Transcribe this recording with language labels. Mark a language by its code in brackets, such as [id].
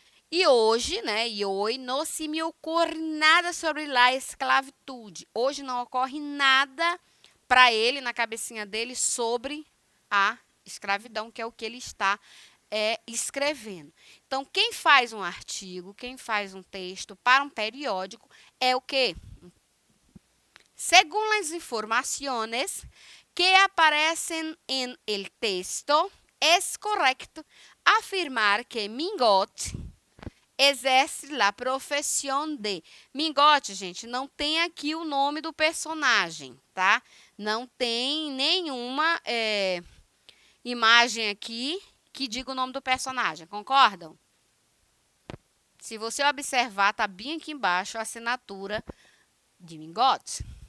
[pt] E hoje, né, não se me ocorre nada sobre a esclavitude. Hoje não ocorre nada para ele, na cabecinha dele, sobre a escravidão, que é o que ele está escrevendo. Então, quem faz um artigo, quem faz um texto para um periódico é o quê? [es] Según las informaciones que aparecen en el texto, es correcto afirmar que Mingot [pt] exerce [es] la [pt] profissão [es] de. [pt] Mingot, gente, não tem aqui o nome do personagem, tá? Não tem nenhuma imagem aqui que diga o nome do personagem, concordam? Se você observar, tá bem aqui embaixo a assinatura de Mingot.